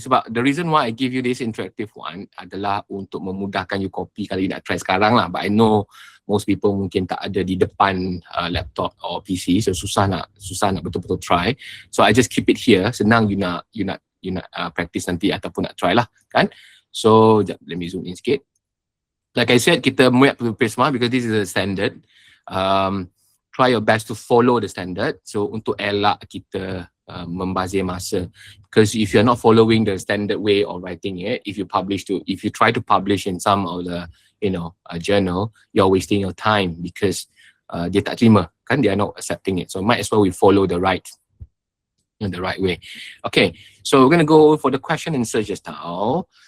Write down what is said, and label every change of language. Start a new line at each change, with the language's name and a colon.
English: Sebab the reason why I give you this interactive one
Malay: adalah untuk memudahkan
English: you copy kalau you nak try sekarang lah. But I know most people
Malay: mungkin tak ada di depan
English: laptop or PC,
Malay: so susah nak betul-betul
English: try. So I just keep it here.
Malay: Senang you nak practice nanti ataupun nak try lah, kan?
English: So let me zoom in
Malay: sikit.
English: Like I said, kita map to Prisma because this is a standard. Try your best to follow the standard.
Malay: So untuk elak kita membazir masa.
English: Because if you're not following the standard way of writing it, if you try to publish in some of the journal, you're wasting your time because
Malay: dia tak terima, kan?
English: They are not accepting it. So might as well we follow the right in the right way. Okay, so we're going to go for the question and answer just now.